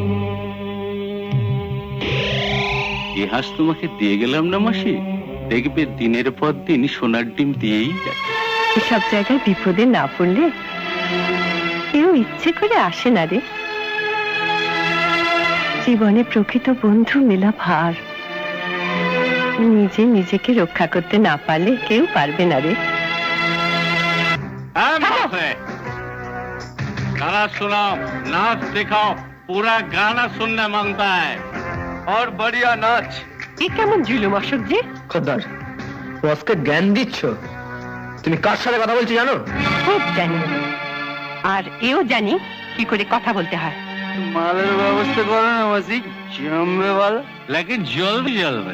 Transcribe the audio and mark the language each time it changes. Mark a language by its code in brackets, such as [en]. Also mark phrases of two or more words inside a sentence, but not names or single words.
[bn] এ হাঁস তোমাকে দিয়ে গেলাম না মাসি, দেখবে দিনের পর দিন সোনার ডিম দিয়েই যাচ্ছে। এসব জায়গায় বিপদে না পড়লে কেউ ইচ্ছে করে আসে না রে। জীবনে প্রকৃত বন্ধু মেলা ভার, নিজে নিজেকে রক্ষা করতে না পারলে কেউ পারবে না রে। [hi] गाना सुनाओ, नाच दिखाओ, पूरा गाना सुनना मांगता है और बढ़िया नाच। [bn] এ কেমন জুলুম অশোকজি? খদ্দার, বসকে জ্ঞান দিচ্ছ? তুমি কার সাথে কথা বলছো জানো? খুব জানি, আর এও জানি কি করে কথা বলতে হয়। মালের ব্যবস্থা করো না মাসি, জমবে বল, [hi] लेकिन जल्दी [bn] জলবে।